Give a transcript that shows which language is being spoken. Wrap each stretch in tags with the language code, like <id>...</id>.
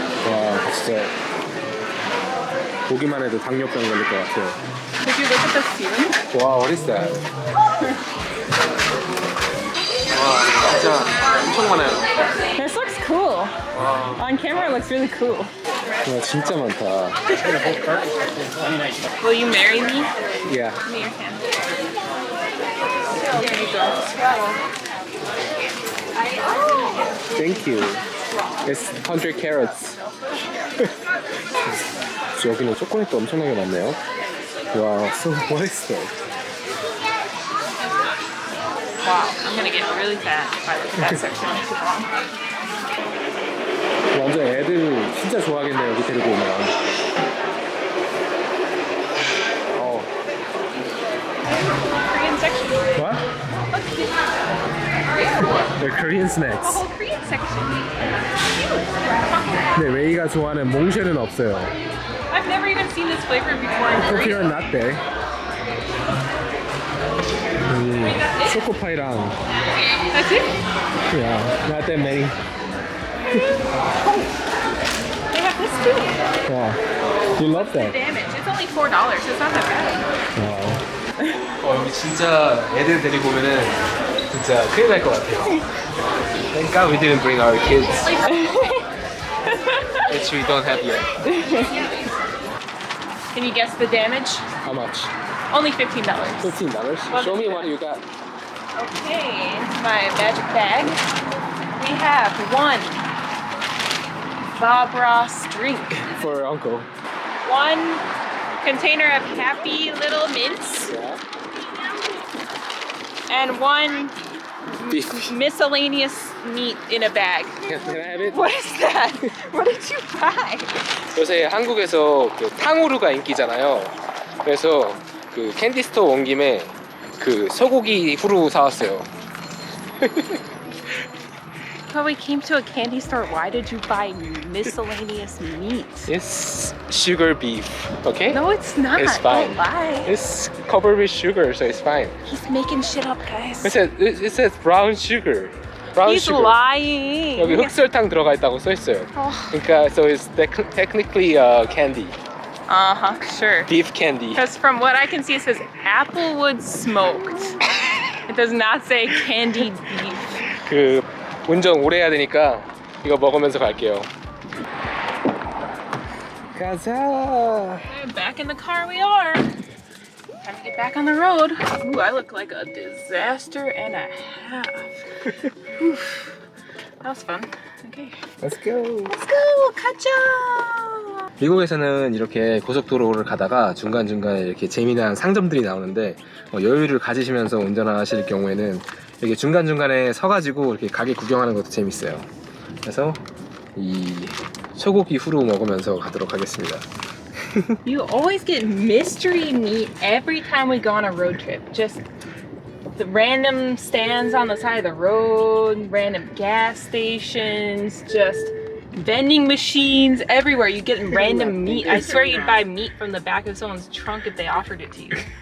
<ko>와, 진짜 보기만 해도 당뇨병 걸릴 것 같아요.</ko> <en>Did you look at the ceiling? 와, what is that?</en> <ko>와, 진짜 엄청 많아요.</ko> <en>This looks cool. On camera it looks really cool.</en> <ko>와, 진짜 많다.</ko> <en>Will you marry me? Yeah. Give me your hand. Here you go. Thank you. It's 100 carats.</en> <ko>여기는 초콜릿도 엄청나게 많네요.</ko> <en>와, so what is that? Wow, I'm gonna get really fat if I look at that section too long.</en> <ko>완전 애들 진짜 좋아하겠네요, 여기 데리고 오면.</ko> <en>Korean section. What? The Korean The snacks. whole Korean section.</en> <ko>근데 레이가 좋아하는 몽쉘은 없어요.</ko> <en>I've never even seen this flavor before in Hope you're Korea. not there.</en> <ko>초코파이랑</ko> <en>That's it? yeah, not that many. They have this too. Yeah, you love that. Damage. It's only $4. It's not that bad.</en> <ko>여기 진짜 애들 데리고 오면은 진짜 큰일 날 것 같아요.</ko> <en>Thank God we didn't bring our kids. Which we don't have yet. Can you guess the damage? How much? Only $15. $15. Show me what you got. Okay, my magic bag. We have one Bob Ross drink, For uncle. one container of happy little mints Yeah. and one Beef. miscellaneous meat in a bag. Can I have it? What is that? What did you buy?</en> <ko>요새 한국에서 그 탕후루가 인기잖아요. 그래서 그 캔디 스토어 온 김에 그 소고기 후루 사왔어요.</ko> <en>Well, we came to a candy store. Why did you buy miscellaneous meat? It's sugar beef, okay? No, it's not. It's fine. Don't lie. It's covered with sugar, so it's fine. He's making shit up, guys. It says brown sugar. Brown He's sugar. lying.</en> <ko>여기 흑설탕 들어가 있다고 써 있어요. 그러니까</ko> <en>so it's technically candy, Sure. beef candy. Because from what I can see, it says applewood smoked. It does not say candied beef.</en> <ko>그 운전 오래 해야 되니까 이거 먹으면서 갈게요. 가자.</ko> <en>Back in the car we are. Time to get back on the road. Ooh, I look like a disaster and a half. Oof. That was fun. Okay. Let's go. Let's go!</en> <ko>가자! 미국에서는 이렇게 고속도로를 가다가 중간중간에 이렇게 재미난 상점들이 나오는데 여유를 가지시면서 운전하실 경우에는 이렇게 중간중간에 서가지고 이렇게 가게 구경하는 것도 재밌어요. 그래서 이 소고기 후루 먹으면서 가도록 하겠습니다.</ko> <en>You always get mystery meat every time we go on a road trip. Just the random stands on the side of the road, random gas stations, just vending machines everywhere. You get random meat. I swear you'd buy meat from the back of someone's trunk if they offered it to you.</en>